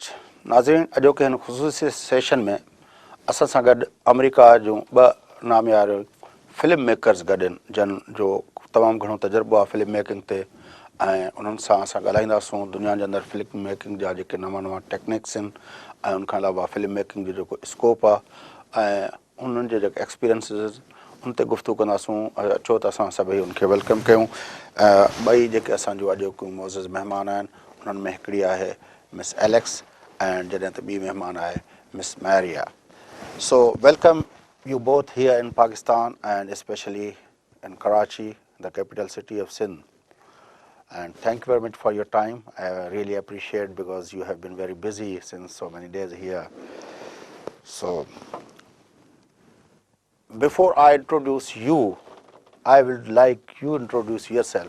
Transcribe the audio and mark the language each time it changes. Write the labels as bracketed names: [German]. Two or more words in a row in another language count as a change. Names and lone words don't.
[Sindhi] नाज़रीन, अॼोके हिन ख़ुसूसी सेशन में असां सां गॾु अमेरिका जूं ॿ नामियार [English] film makers [Sindhi] गॾु आहिनि, जन जो तमामु घणो तजुर्बो आहे [English] film making [Sindhi] ते, ऐं उन्हनि सां असां ॻाल्हाईंदासूं दुनिया जे अंदरि [English] film making [Sindhi] जा जेके नवां नवां टेक्निक्स आहिनि ऐं उनखां अलावा [English] film making [Sindhi] जो जेको स्कोप आहे ऐं उन्हनि जे जेके एक्सपीरियंसिस उन ते गुफ़्तगू कंदासूं। अचो त असां सभई उनखे वेलकम कयूं। ॿई जेके असांजो अॼोको मोज़िज़ महिमान आहिनि उन्हनि में हिकिड़ी आहे मिस एलेक्स ऐं जॾहिं त ॿी महिमान आहे मिस मैरिया। [English] So welcome you both here in Pakistan and especially in Karachi, the capital city of Sindh. And thank you very much for your time. I really appreciate because you have been very busy since so many days here. So before I introduce you, I would like you to introduce yourself.